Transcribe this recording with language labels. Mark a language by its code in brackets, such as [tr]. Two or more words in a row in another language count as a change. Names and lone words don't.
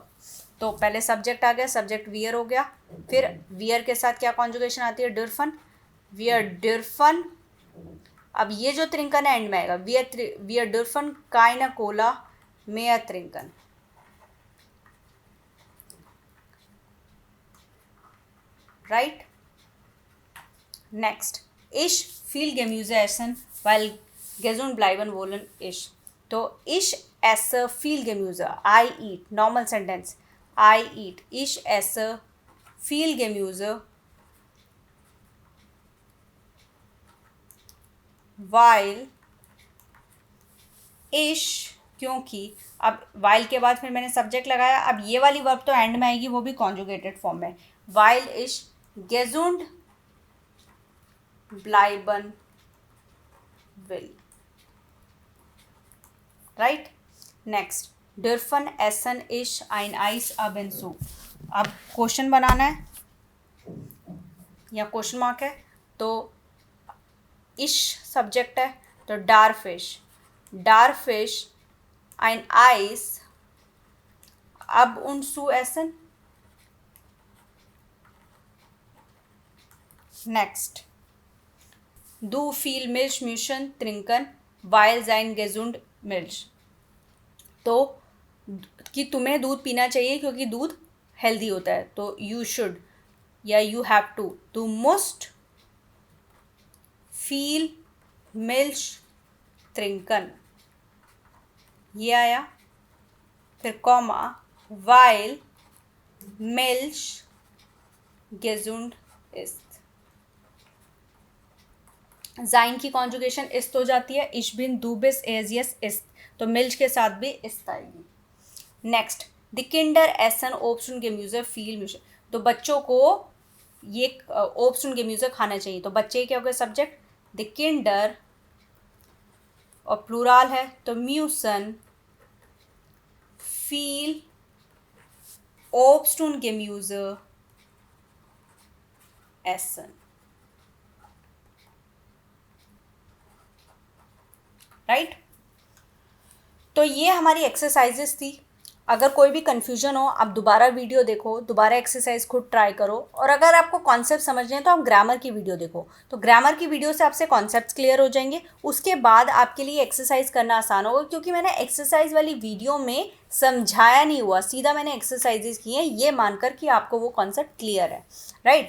[hi] तो पहले सब्जेक्ट आ गया, सब्जेक्ट वियर हो गया, फिर वियर के साथ क्या कॉन्जुगेशन आती है, [de] dürfen, wir dürfen. [hi] अब ये जो त्रिंकन है एंड में आएगा, [de] wir dürfen keine Cola mehr trinken, [hi] राइट। [de] नेक्स्ट ich viel Gemüse essen, weil gesund bleiben wollen ich, तो ich esse viel Gemüse, [en] I eat, normal sentence, I eat, [de] ich esse viel Gemüse weil ich, [hi] क्योंकि, अब while के बाद फिर मैंने सब्जेक्ट लगाया, अब ये वाली वर्ब तो एंड में आएगी, वो भी कॉन्जुगेटेड फॉर्म में, [de] weil ich gesund bleiben will, राइट। नेक्स्ट dürfen essen ich ein Eis ab und zu, [hi] अब क्वेश्चन बनाना है या क्वेश्चन मार्क है, तो इश सब्जेक्ट है, तो [de] darf ich ein Eis ab und zu essen। नेक्स्ट Du viel Milch müssen trinken, weil sein gesund Milch, [hi] तो कि तुम्हें दूध पीना चाहिए क्योंकि दूध हेल्दी होता है, तो [en] you should [hi] या [en] you have to, [de] du musst viel Milch trinken, [hi] ये आया, फिर कॉमा [de] weil Milch gesund ist, [hi] जाइन की कॉन्जुगेशन इस्त हो जाती है, [de] ich bin du bist er sie es ist, [hi] तो मिल्च के साथ भी इस्त आएगी। [de] नेक्स्ट die Kinder essen Obst und Gemüse viel Müsse, [hi] तो बच्चों को ये [de] Obst und Gemüse [hi] खाना चाहिए, तो बच्चे क्या हो गए सब्जेक्ट, [de] die Kinder [hi] और प्लूराल है, तो [de] müssen viel Obst und Gemüse essen, [hi] राइट। तो ये हमारी एक्सरसाइजेस थी। अगर कोई भी कन्फ्यूजन हो आप दोबारा वीडियो देखो, दोबारा एक्सरसाइज खुद ट्राई करो, और अगर आपको कॉन्सेप्ट समझने हैं तो आप ग्रामर की वीडियो देखो, तो ग्रामर की वीडियो से आपसे कॉन्सेप्ट्स क्लियर हो जाएंगे, उसके बाद आपके लिए एक्सरसाइज करना आसान होगा, क्योंकि मैंने एक्सरसाइज वाली वीडियो में समझाया नहीं हुआ, सीधा मैंने एक्सरसाइजेज की हैं ये मानकर कि आपको वो कॉन्सेप्ट क्लियर है, राइट।